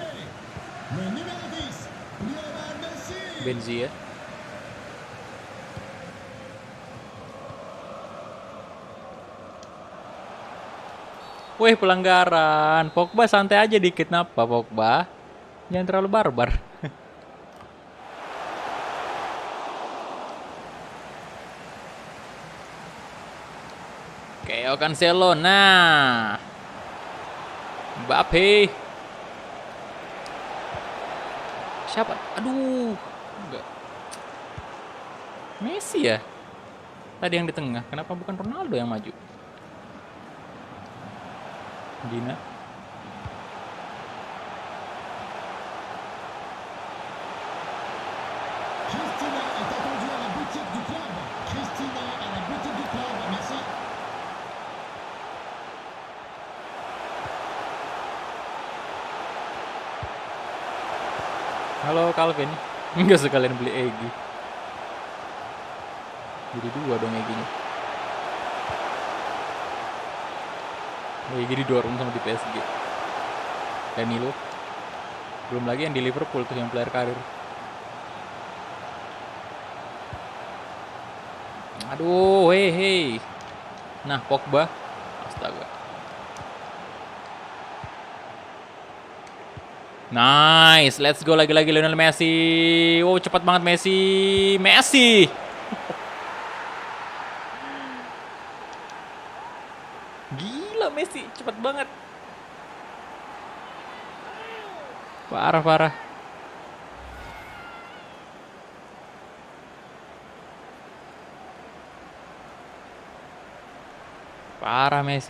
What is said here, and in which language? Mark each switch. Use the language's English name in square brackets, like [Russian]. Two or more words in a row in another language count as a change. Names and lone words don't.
[French] Le numéro 10, Lionel Messi. [Indonesian] Benzia. Wih, pelanggaran. Pogba santai aja dikit, napa Pogba? Jangan terlalu barbar. Oke, Cancelo. Nah. Mbappe. Siapa? Aduh. Enggak. Messi ya? Tadi yang di tengah. Kenapa bukan Ronaldo yang maju? Gina. [French] Christina est attendue à la boutique du club. Christina à la boutique du club. Merci. [Indonesian] Halo Calvin. Enggak sekalian beli Egy. Jadi 2 dong Egy-nya. Egy didorong sama di PSG. Danilo. Belum lagi yang di Liverpool tuh yang player karir. Aduh, hei. Nah, Pogba. Astaga. [English] Nice, let's go lagi-lagi Lionel Messi. [Indonesian] Wow, cepat banget Messi. Messi. Gila Messi, cepat banget. Parah. Parah Messi.